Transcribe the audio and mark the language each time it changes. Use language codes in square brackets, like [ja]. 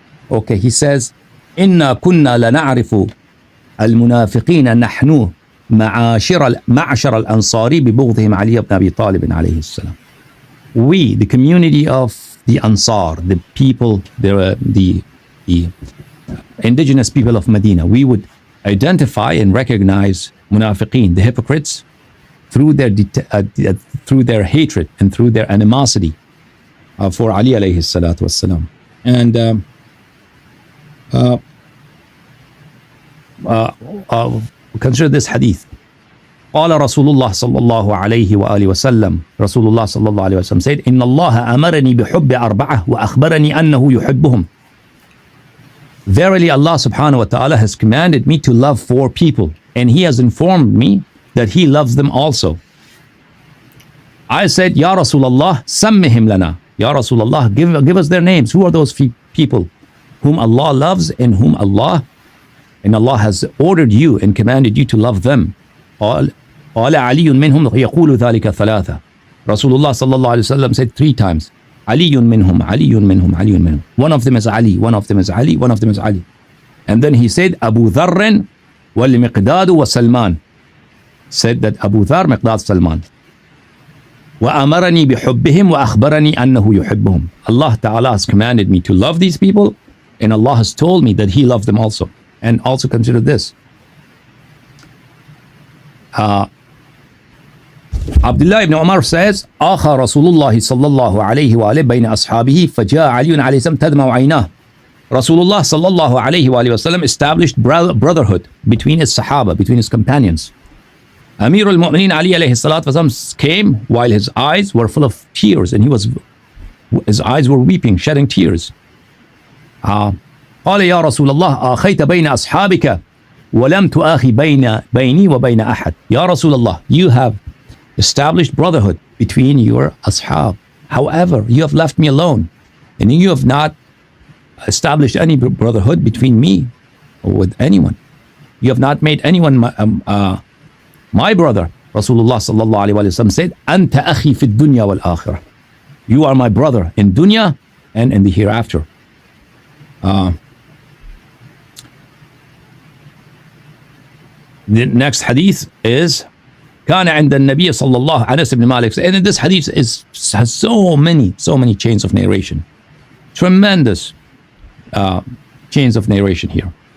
[en] Okay, he says, [ar] إِنَّا كُنَّا لَنَعْرِفُ الْمُنَافِقِينَ نَحْنُ مَعْشَرَ الْأَنصَارِ بِبُغْضِهِمْ عَلِيَّ بْنَ أَبِي طَالِبٍ عَلَيْهِ السَّلَامِ. [en] We, the community of the Ansar, the people, the indigenous people of Medina, we would identify and recognize munafiqeen, the hypocrites, through their hatred and through their animosity for Ali alayhi salatu wassalam. And consider this hadith. [ar] قال رسول الله صلى الله عليه وآله وسلم رسول الله صلى الله عليه وسلم [en] said [ar] إن الله أمرني بحب أربعة وأخبرني أنه يحبهم. [en] Verily Allah subhanahu wa ta'ala has commanded me to love 4 people, and he has informed me that he loves them also. I said, Ya Rasulullah, [ar] sammihim lana. [en] Ya Rasulullah, give us their names. Who are those people whom Allah loves and whom Allah has ordered you and commanded you to love them? [ar] قال علي منهم يقول ذلك ثلاثة. Rasulullah sallallahu alayhi wa sallam [en] said 3 times, [ar] علي منهم, علي منهم, علي منهم. [en] One of them is Ali, one of them is Ali, one of them is Ali. And then he said, Abu Dharr [ar] والمقداد وسلمان. [en] Said that Abu Dharr, Miqdad, Salman. [ar] وأمرني بحبهم وأخبرني أنه يحبهم. [en] Allah Ta'ala has commanded me to love these people, and Allah has told me that he loves them also. And also consider this. [ar] Abdullah ibn Umar [en] says, [ar] آخى رسول الله صلى الله عليه وآله بين أصحابه فجاء علي عليه السلام تدمع عيناه. [en] Rasulullah [ar] صلى الله عليه وآله وسلم [en] established brotherhood between his Sahaba, between his companions. Amir al-Mu'mineen Ali alayhi salatu wasalam came while his eyes were full of tears, and his eyes were weeping, shedding tears. [ar] قال يا رسول الله آخيت بين أصحابك ولم تؤاخي بيني وبين أحد. [en] Ya Rasulullah, you have established brotherhood between your ashab. However, you have left me alone, and you have not established any brotherhood between me or with anyone. You have not made anyone my brother. [ar] Rasulullah sallallahu alaihi wasallam [en] said, [ar] "Anta akhi fi dunya wal akhirah." [en] You are my brother in dunya and in the hereafter. The next hadith is [ar] كان عند النبي صلى الله عليه وسلم. [en] And this hadith has so many chains of narration, tremendous chains of narration here.